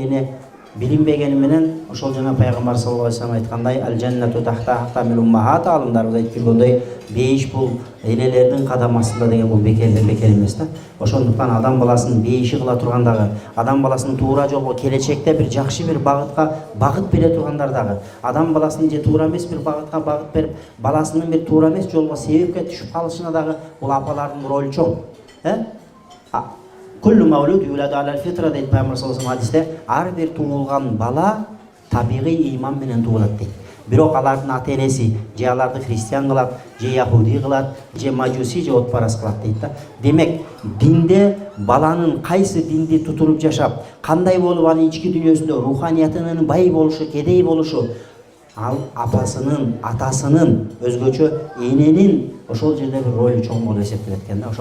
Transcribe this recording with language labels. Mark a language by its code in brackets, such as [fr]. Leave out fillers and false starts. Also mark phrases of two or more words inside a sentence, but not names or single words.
[ky] Эне билинбегени менен ошол жана пайгамбар [ar] صلى الله عليه وسلم [ky] айткандай, [ar] الجنة تحت أقدام الأمهات, [ky] алымдарыбыз айтып жүргөндөй, бейиш бул энелердин кадам астында деген бул бекерден бекер эмес да. Ошондуктан адам баласынын бейиши кыла тургандагы, адам баласынын туура жолго келечекте бир жакшы бир багытка багыт бере тургандар дагы, адам баласынын же туура эмес бир багытка багыт берип, баласынын бир туура эмес жолго себепке түшүп калышына дагы бул апалардын ролу чоң. [ar] كل مولود يولد على الفطرة [tr] deydi Peygamber [ar] صلى الله عليه وسلم [tr] hadiste. [ky] Ар бир туулган бала табигый ыйман менен туулат дейт. Бирок алардын ата энеси же аларды христиан кылат, же яхуди кылат, же мажуси, же отпарас кылат дейт да. Демек, динде баланын кайсы динди тутуруп жашап, кандай болуп анын ички дүйнөсүндө руханиятынын бай болушу, кедей болушу, ал апасынын, атасынын, өзгөчө эненин ошол жерде бир ролу чоң болуп эсептелет экен да.